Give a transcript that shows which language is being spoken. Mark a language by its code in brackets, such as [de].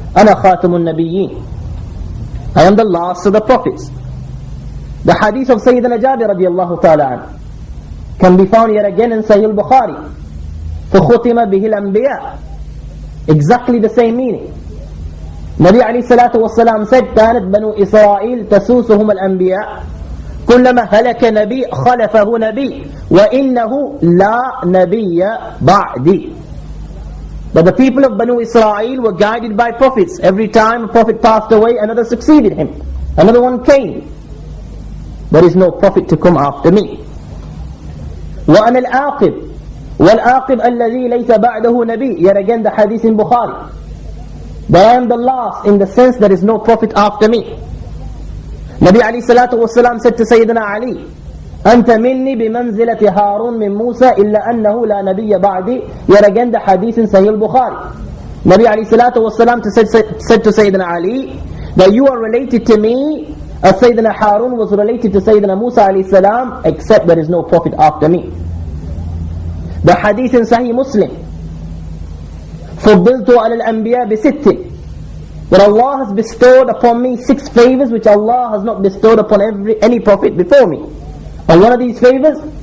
[ar] Ana khatamun nabiyyin, [en] I am the last of the prophets. The hadith of Sayyidina Jabir radiyallahu ta'ala an can be found yet again in Sahih al-Bukhari. [ar] فَخُتِمَ بِهِ الْأَنْبِيَاءِ, [en] exactly the same meaning. [ar] Nabi alayhi salatu wasalam said كانت بنو إسرائيل تسوسهم الأنبياء كلما هلك نبي خلفه نبي وإنه لا نبي بعدي. [en] But the people of Banu Israel were guided by prophets. Every time a prophet passed away, another succeeded him, another one came. There is no prophet to come after me. [ar] وأنا العاقب والعاقب الذي ليس بعده نبي. [en] Yet again the hadith in Bukhari, that I am the last in the sense there is no prophet after me. [ar] Nabi alayhi salatu wasalam said to Sayyidina Ali, أنت مني بمنزلة هارون من موسى إلا أنه لا نبي بعدي. [en] Yet again the hadith in Sahih al-Bukhari. Nabi alayhi salatu wasalam said to Sayyidina Ali that you are related to me as Sayyidina Harun was related to Sayyidina Musa alayhi salam, except there is no prophet after me. The hadith in Sahih Muslim, [ar] فضلت على الأنبياء بست, [en] that Allah has bestowed upon me 6 favors which Allah has not bestowed upon any prophet before me. And one of these favors